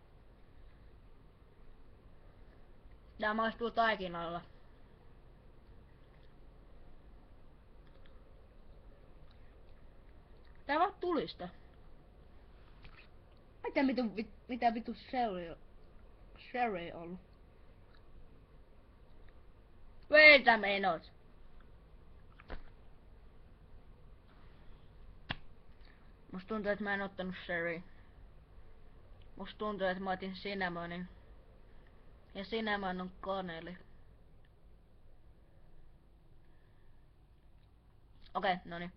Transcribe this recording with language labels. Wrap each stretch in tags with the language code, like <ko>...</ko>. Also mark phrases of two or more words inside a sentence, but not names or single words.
<fi>Tää maistuu taikinalla. Tää vaan tulista. Mitä vitu sherry ollut?</fi> <en>Wait a minute.</en> <fi>Musta tuntuu, että mä en ottanut sherry. Musta tuntuu, että mä otin cinnamonin. Ja cinnamon on kaneli. Okei, no niin.</fi>